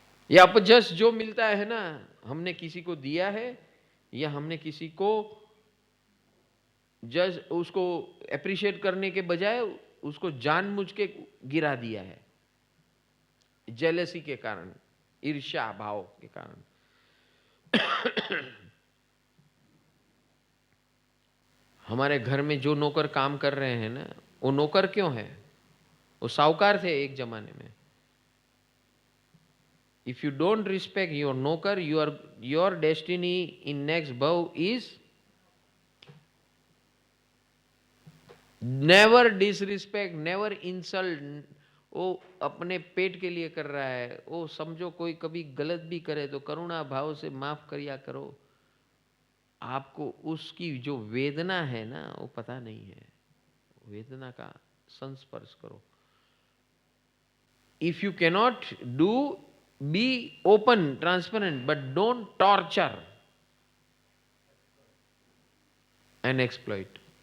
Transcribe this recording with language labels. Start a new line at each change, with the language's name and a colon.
Hindi: या अपजस जो मिलता है ना, हमने किसी को दिया है या हमने किसी को जज उसको एप्रिशिएट करने के बजाय उसको जानबूझ के गिरा दिया है, जेलसी के कारण, ईर्ष्या भाव के कारण. हमारे घर में जो नौकर काम कर रहे हैं ना, वो नौकर क्यों है? वो साहूकार थे एक जमाने में.
English: If you don't respect your nokar, your destiny in next bhav is never disrespect, never insult.
Hindi: वो अपने पेट के लिए कर रहा है, वो समझो कोई कभी गलत भी करे तो करुणा भाव से माफ करिया करो. आपको उसकी जो वेदना है ना वो पता नहीं है, वेदना का संस्पर्श करो.
English: If you cannot do, be open, transparent, but don't torture and exploit.